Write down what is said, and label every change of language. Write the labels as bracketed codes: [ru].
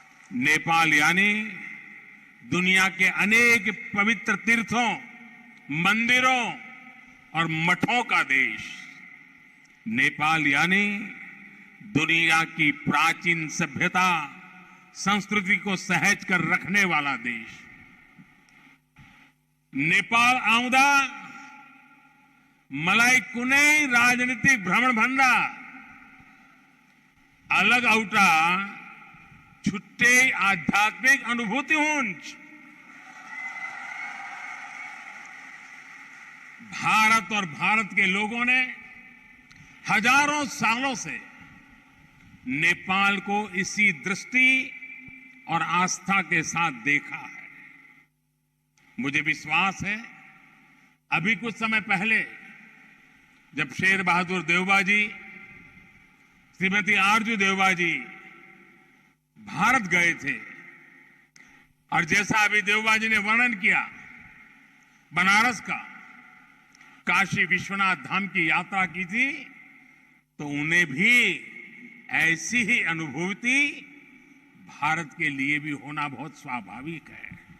[hi] नेपाल यानी दुनिया के अनेक पवित्र तीर्थों, मंदिरों और मठों का देश। नेपाल यानी दुनिया की प्राचीन सभ्यता, संस्कृति को सहेज कर रखने वाला देश। [ne] नेपाल आउँदा मलाई कुनै राजनीतिक भ्रमण भन्दा अलग औटा छुट्टै आध्यात्मिक अनुभूति हुन्छ। [hi] भारत और भारत के लोगों ने हजारों सालों से नेपाल को इसी दृष्टि और आस्था के साथ देखा है। मुझे विश्वास है अभी कुछ समय पहले जब शेर बहादुर देवबा जी, श्रीमती आरजू देवबा जी भारत गए थे और जैसा अभी देवबा जी ने वर्णन किया बनारस का, काशी विश्वनाथ धाम की यात्रा की थी, तो उन्हें भी ऐसी ही अनुभूति भारत के लिए भी होना बहुत स्वाभाविक है।